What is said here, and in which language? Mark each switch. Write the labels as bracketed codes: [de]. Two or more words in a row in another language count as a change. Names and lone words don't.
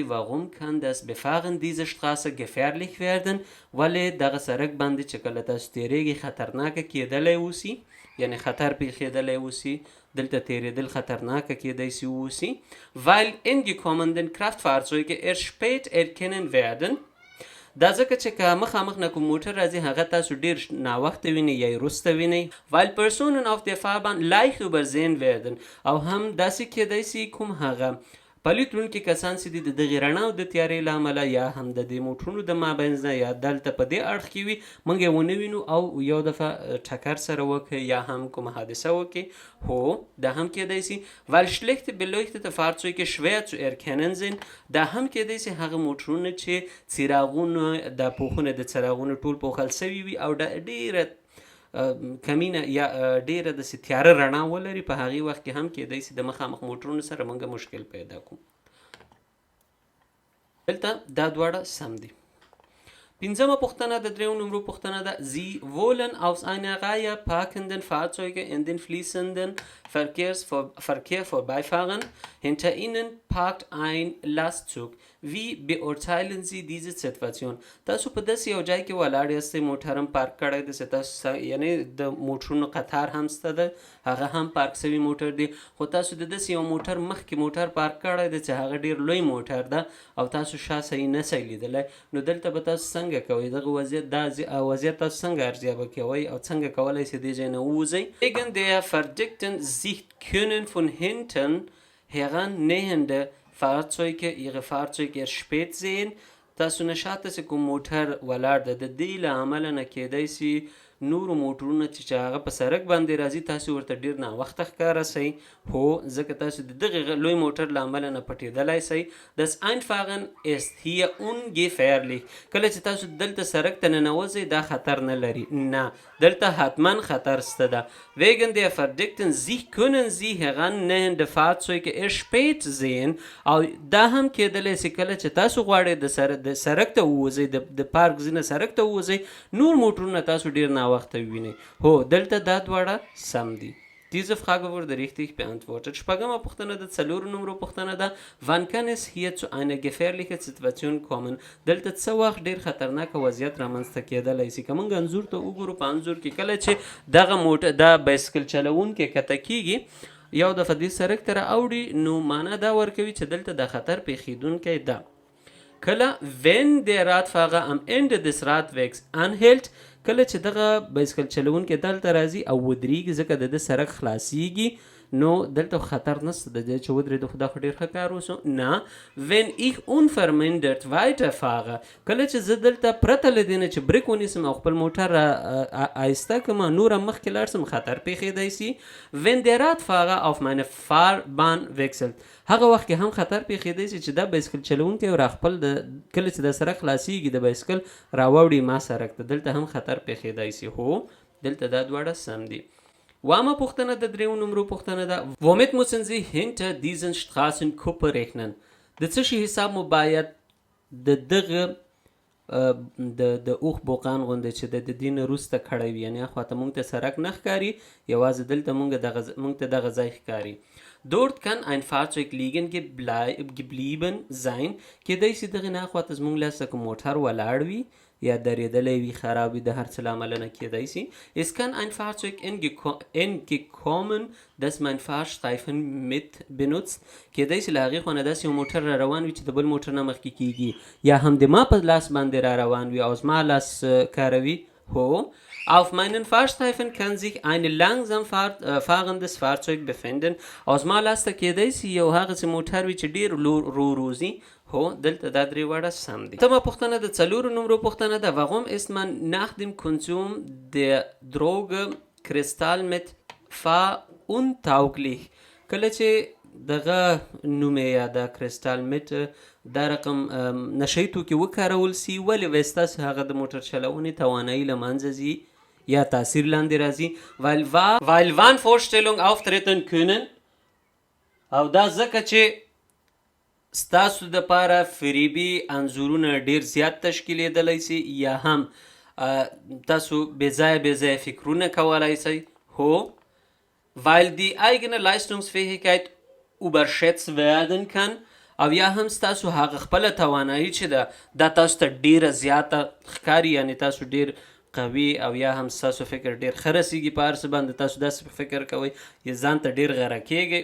[de] Warum kann das Befahren dieser Straße gefährlich werden [ps] ولې دغه سړک باندې چې کله تاسو تیریږئ خطرناکه کیدلی اوسي یعنی خطر پیښیدلی اوسي دلته تیریدل خطرناکه کیدای سي اوسي [de] Weil in gekommenen Kraftfahrzeuge erst spät erkennen werden [ps] دا ځکه چې که مخامخ نه کوم موټر راځي هغه تاسو ډیر ناوخته وینئ یا وروسته وینئ [de] Weil Personen auf der Fahrbahn leicht übersehen werden [ps] او هم داسې کیدای سي کوم هغه پلیت لرونکي کسان چې دي د دغې رڼا او د تیارې له امله یا هم د دې موټرونو د مابینځ نه یا دلته په دې اړخ کې وي موږ یې ونه وینو او یو دفعه ټکر سره وکړي یا هم کومه حادثه وکړي هو دا هم کیدای سي [de] Weil schlecht beleuchtete Fahrzeuge schwer zu erkennen sind [ps] دا هم کیدای سي هغه موټرونه چې څراغونه د پوښونه د څراغونو ټول پوښل سوي وي او ډېره کمینه یا ډیره داسې تیاره رڼا ولري په هغې وخت کې هم کیدای شي د مخامخ موټرونو سره موږ مشکل پیدا کړو. دلته دا دواړه سم دي. پنځمه پوښتنه د 3 نمرو پوښتنه ده. [de] Sie wollen aus einer Reihe parkenden Fahrzeuge in den fließenden Verkehr vorbeifahren. Hinter ihnen parkt ein Lastzug. Wie beurteilen Sie diese Situation? [ps] تاسو په داسې یو ځای کې ولاړ یاستئ، موټر هم پارک کړی دی، تاسو یعنی د موټرونو قطار هم شته ده، هغه هم پارک شوي موټر دی، خو تاسو د داسې یو موټر مخکې موټر پارک کړی دی چې هغه ډېر لوی موټر ده او تاسو شا صحیح نه شئ لیدلی، نو دلته به تاسو څنګه کوئ؟ دغه وضعیت تاسو څنګه ارزیابه کوئ او څنګه کولی شئ دې ځای نه ووځئ؟ [de] Wegen der verdeckten Sicht können von hinten herannähernde Fahrzeuge ihre Fahrzeuge erst spät sehen. [ps] تاسو نشاته چې کوم موټر ولاړ ده، د دې له امله نه کیدای شي نورو موټرونه چې هغه په سړک باندې راځي تاسو ورته ډېر ناوخته ښکاره شئ، هو ځکه تاسو د دغه لوی موټر له امله نه پټېدلی شئ. [de] Das Einfahren ist hier ungefährlich. [ps] کله چې تاسو دلته سړک ته ننوځئ دا خطر نه لري، نه دلته حتما خطر شته ده. [de] Wegen der verdeckten Sicht können Sie herannähernde Fahrzeuge erst spät sehen. [ps] او دا هم کېدلی شي کله چې تاسو غواړئ د سړک ته ووځئ، د پارک ځینې سړک ته ووځئ، نور موټرونه تاسو ډېر وخت ویني. هو دلته دا دواړه سم دي. [de] Diese Frage wurde richtig beantwortet. [ps] شپږمه پوښتنه د 4 نمرو پوښتنه ده. [de] Wann kann es hier zu einer gefährlichen Situation kommen? [ps] دلته څه وخت ډیر خطرناک وضعیت رامنځته کېدلی شي؟ که موږ انځور ته وګورو، په انځور کې کله چې دغه موټر دا بایسکل چلوونکی کته کېږي یو دفعه دې سړک ته رااوړي، نو معنا دا ورکوي چې دلته د خطر پیښیدونکی ده. [de] کله wenn der Radfahrer am Ende des Radwegs anhält، [ps] کله چې دغه بایسکل چلوونکی دلته راځي او ودرېږي ځکه د ده سړک خلاصیږي، نو دلته خطر نشته د دې چې ودرېده، خو دا خو ډېر ښه کار وسو. [de] نه wenn ich unvermindert weiterfahre، [ps] کله چې زه دلته پرته له دې نه چې بریک ونیسم او خپل موټر آهسته کړم نور هم مخکې لاړ شم، خطر پیښیدی شي. [de] wenn der Radfahrer auf meine Fahrbahn wechselt، [ps] هغه وخت کې هم خطر پیښیدی شي چې دا بایسکل چلوونکی را خپل کله چې د سړک خلاصیږي د بایسکل راوړي ما سړک ته، دلته هم خطر پیښیدی شي. هو دلته دا دواړه سم دي. وامه پوښتنه د 3 نمرو پوښتنه ده. [de] Womit müssen Sie hinter diesen Straßenkuppe rechnen؟ [ps] د څه شي حساب مو باید د دغه د اوښ بوقان غوندې چې د دې نه وروسته کړی وي، یعنې اخوا ته موږ ته سړک نه ښکاري، یوازې دلته موږ ته دغه ځای ښکاري. [de] Dort kann ein Fahrzeug liegen geblieben sein. [ps] کېدای شي دغې نه اخوا ته زموږ لاسه کوم موټر ولاړ وي یا درېدلی وي، خراب وي، د هر څه له امله نه کېدای شي. [de] Es kann ein Fahrzeug entgekommen das mein Fahrstreifen mit benutzt. [ps] کېدای شي له هغې خوا نه داسې یو موټر را روان وي چې د بل موټر نه مخکې کېږي، یا هم د ما په لاس باندې را روان وي او زما لاس کاروي. [de] هو auf meinen Fahrstreifen kann sich ein langsam fahrendes Fahrzeug befinden. [ps] او زما لاس ته کېدای شي یو هغسې موټر وي چې ډېر رو روزي. هو دلته دا درې واړه سم دي. تمه پوښتنه د 4 نمرو پوښتنه ده. [de] Warum ist man nach dem Konsum der Droge Kristall mit fahruntauglich؟ [ps] کله چې دغه نوم یا د کرسټال میټ دا رقم نشهیي توکي وکارول سي، ولې وایي ستاسو هغه د موټر چلونې توانایي له منځه ځي یا تاثیر لاندې راځي؟ [de] weil Wahnvorstellungen auftreten können، [ps] او دا ځکه چې ستاسو دپاره فریبي انځورونه ډېر زیات تشکیلېدلی سي، یا هم تاسو بېځایه فکرونه کولی سئ. [de] هو weil die eigene Leistungsfähigkeit überschätzt werden kann، [ps] او یا هم ستاسو هغه خپله توانایي چې ده دا تاسو ته ډېره زیاته ښکاري، یعنې تاسو ډېر قوي او یا هم ستاسو فکر ډېر ښه رسېږي په هر څه باندې، تاسو داسې فکر کوئ یا ځان ته ډېر غره کېږئ.